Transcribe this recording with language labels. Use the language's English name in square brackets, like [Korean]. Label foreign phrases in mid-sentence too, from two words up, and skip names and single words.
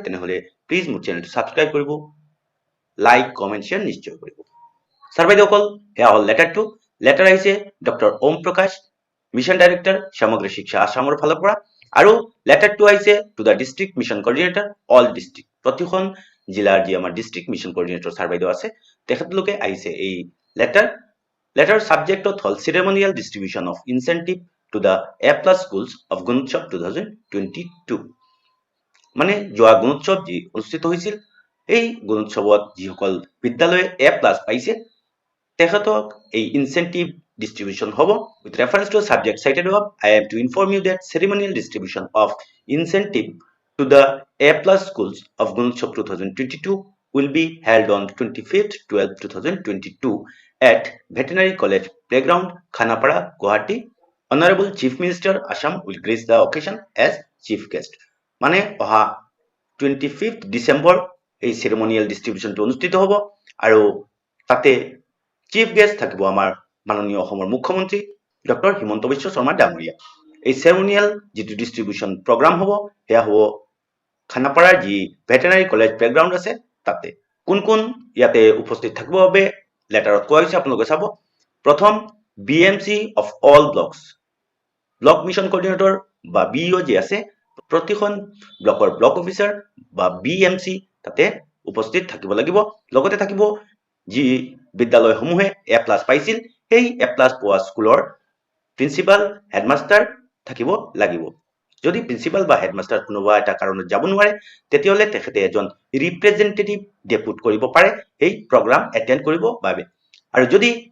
[Assamese] তেনেহলে প্লিজ মোৰ চেনেলটো সাবস্ক্ৰাইব কৰিব [English] like comment share [Assamese] নিশ্চয় কৰিব ছাৰবাইদেউসকল হেয়া হল লেটাৰ আহিছে ডক্টৰ ওম প্ৰকাশ [English] mission director [Assamese] সমগ্ৰ শিক্ষা আসামৰ ফালৰ পৰা আৰু লেটাৰটো আহিছে [English] to the district mission coordinator all district [Assamese] প্ৰতিখন জিলাৰ যি আমাৰ [English] district mission coordinator [Assamese] ছাৰবাইদেউ আছে তেখেতলোকে আহিছে এই [English] letter subject of whole ceremonial distribution of incentive to the A+ schools of Gunotsav [Assamese] 2022 মানে যোৱা গুণোৎসৱ যি অনুষ্ঠিত হৈছিল এই গুণোৎসৱত যিসকল বিদ্যালয়ে A+ পাইছে তেখেতক এই [English] ইনসেন্টিভ distribution হ'ব with reference to a subject cited above I am to inform you that ceremonial distribution of incentive to the A+ schools of Gunotsav 2022 will be held on 25th 12 2022 at Veterinary College Playground, Khanapara, Guwahati. Honorable Chief Minister Assam will grace the occasion as chief guest. [Assamese] মানে অহা 25th December এই [English] ceremonial distribution [Assamese] টো অনুষ্ঠিত হ'ব আৰু তাতে [English] chief guest [Assamese] থাকিব আমাৰ মাননীয় অসমৰ মুখ্যমন্ত্ৰী ডক্টৰ হিমন্ত বিশ্ব শৰ্মা ডাঙৰীয়া এই ceremonial যিটো [English] distribution program [Assamese] হ'ব হেয়া হ'ব খানাপাৰাৰ যি ভেটেনাৰী কলেজ প্লেগ্ৰাউণ্ড আছে তাতে কোন কোন ইয়াতে উপস্থিত থাকিব বাবে লেটাৰত কোৱা হৈছে আপোনালোকে চাব প্ৰথম [English] BMC of all blocks block mission coordinator [Assamese] বা বিইও যি আছে প্ৰতিখন ব্লকৰ [English] block officer [Assamese] বা বিএমসি তাতে উপস্থিত থাকিব লাগিব লগতে থাকিব যি বিদ্যালয়সমূহে A+ পাইছিল সেই A+ পোৱা স্কুলৰ [English] principal headmaster [Assamese] থাকিব লাগিব যদি প্ৰিন্সিপাল বা হেডমাস্টাৰ কোনোবা এটা কাৰণত যাব নোৱাৰে তেতিয়ালে তেখেতে এজন [English] representative depute [Assamese] কৰিব পাৰে এই [English] program attend [Assamese] কৰিব বাবে আৰু যদি